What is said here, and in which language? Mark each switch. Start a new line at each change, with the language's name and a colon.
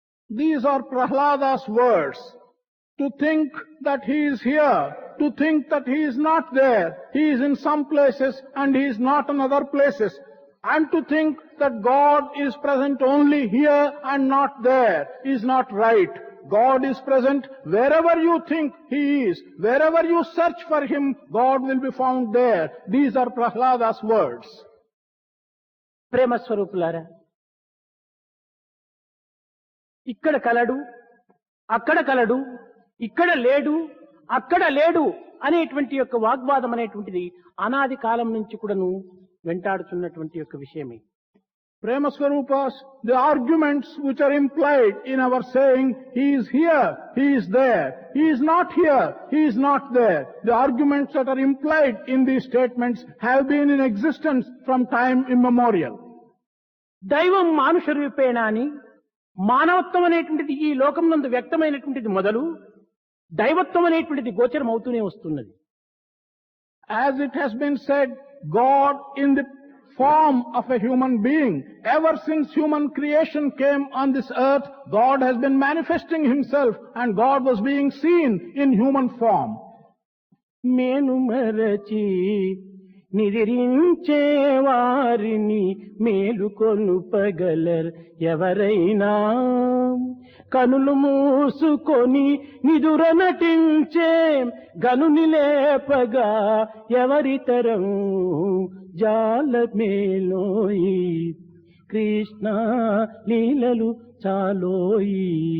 English: These are Prahlada's words. To think that he is here, to think that he is not there, he is in some places and he is not in other places, and to think that God is present only here and not there is not right. God is present wherever you think he is. Wherever you search for him, God will be found there. These are Prahlada's words.
Telugu: ప్రేమ స్వరూపులారా, ఇక్కడ కలడు, అక్కడ కలడు, ఇక్కడ లేడు, అక్కడ లేడు అనేటువంటి యొక్క వాగ్వాదం అనేటువంటిది అనాది కాలం నుంచి కూడాను వెంటాడుతున్నటువంటి యొక్క విషయమే.
English: Prema Swarupas, the arguments which are implied in our saying, he is here, he is there, he is not here, he is not there. The arguments that are implied in these statements have been in existence from time immemorial.
Telugu: దైవం మానుష రూపేణ అని మానవత్వం అనేటువంటిది ఈ లోకం నందు వ్యక్తమైనటువంటిది మొదలు దైవత్వం అనేటువంటిది గోచరం అవుతూనే వస్తున్నది.
English: As it has been said, God in the form of a human being, ever since human creation came on this earth, God has been manifesting himself and God was being seen in human form.
Telugu: మేను మరచి నిదిరించే వారిని మేలుకొనుపగలర్ ఎవరైనా, కనులు మూసుకొని నిదుర నటించే గనుని లేపగా ఎవరితరం జాలమేలోయి, కృష్ణ లీలలు చాలోయి.